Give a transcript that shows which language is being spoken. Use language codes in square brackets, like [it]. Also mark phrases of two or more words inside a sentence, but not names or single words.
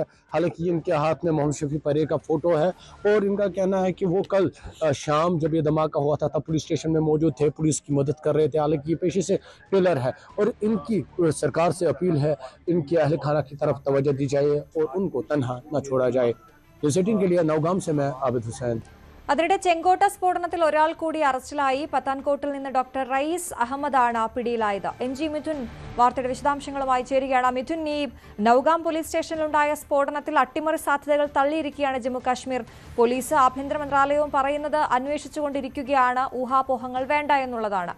[hi] हालांकि इनके हाथ में मोहम्मद शफी परे का फ़ोटो है, और इनका कहना है कि वो कल शाम जब ये धमाका हुआ था तब पुलिस स्टेशन में मौजूद थे, पुलिस की मदद कर रहे थे। हालांकि ये पेशे से टेलर है, और इनकी सरकार से अपील है इनके अहल खाना की तरफ तवज्जो दी जाए और उनको तनहा न छोड़ा जाए। न्यूज़18 के लिए नौगाम से मैं आबिद हुसैन। [ml] അതിനിടെ ചെങ്കോട്ട സ്ഫോടനത്തിൽ ഒരാൾ കൂടി അറസ്റ്റിലായി. പത്താൻകോട്ടിൽ നിന്ന് ഡോക്ടർ റയീസ് അഹമ്മദാണ് പിടിയിലായത്. MG മിഥുൻ വാർത്തയുടെ വിശദാംശങ്ങളുമായി ചേരുകയാണ്. മിഥുൻ, ഈ നൌഗാം പോലീസ് സ്റ്റേഷനിലുണ്ടായ സ്ഫോടനത്തിൽ അട്ടിമറി സാധ്യതകൾ തള്ളിയിരിക്കുകയാണ് ജമ്മു കാശ്മീർ പോലീസ്. ആഭ്യന്തര മന്ത്രാലയവും പറയുന്നത് അന്വേഷിച്ചുകൊണ്ടിരിക്കുകയാണ്, ഊഹാപോഹങ്ങൾ വേണ്ട എന്നുള്ളതാണ്.